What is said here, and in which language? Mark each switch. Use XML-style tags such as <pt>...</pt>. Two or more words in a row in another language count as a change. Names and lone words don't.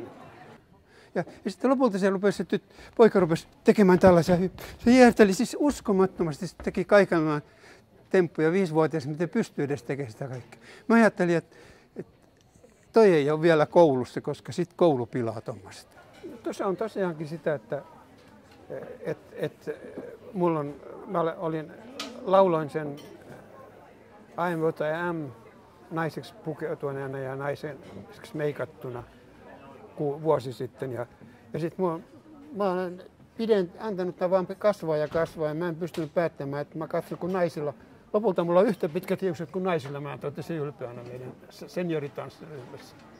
<fi>Ja sitten lopulta se poika rupesi tekemään tällaisia se hierteli siis uskomattomasti, se teki kaikenlainen temppuja 5-vuotias, miten pystyy edes tekemään sitä kaikkea. Mä ajattelin, että toi ei ole vielä koulussa, koska sitten koulu pilaa tuommoista. Se on tosiaankin sitä, että lauloin sen</fi> <en>I am what I am</en> <fi>naiseksi pukeutuneena ja naiseksi meikattuna vuosi sitten. Ja sitten mä olen antanut tämän vaan kasvaa ja mä en pystynyt päättämään, että mä katson kun naisilla. Lopulta mulla on yhtä pitkät hiukset kuin naisilla, mä totesin ylpeänä meidän senioritanssiryhmässä.</fi>